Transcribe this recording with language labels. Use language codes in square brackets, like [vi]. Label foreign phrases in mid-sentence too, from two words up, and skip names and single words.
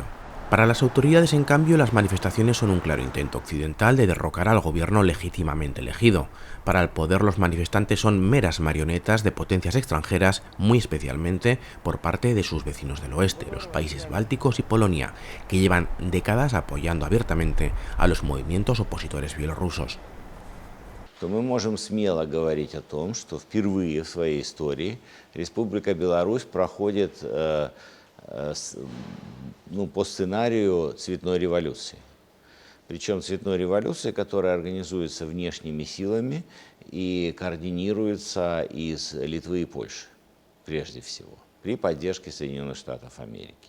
[es] Para las autoridades, en cambio, las manifestaciones son un claro intento occidental de derrocar al gobierno legítimamente elegido. Para el poder, los manifestantes son meras marionetas de potencias extranjeras, muy especialmente por parte de sus vecinos del oeste, los países bálticos y Polonia, que llevan décadas apoyando abiertamente a los movimientos opositores bielorrusos. [ru] Мы можем смело говорить о том, что впервые в своей истории Республика Беларусь проходит по сценарию цветной революции. Причем цветной революции, которая организуется внешними силами и координируется из Литвы и Польши, прежде всего, при поддержке Соединенных Штатов Америки.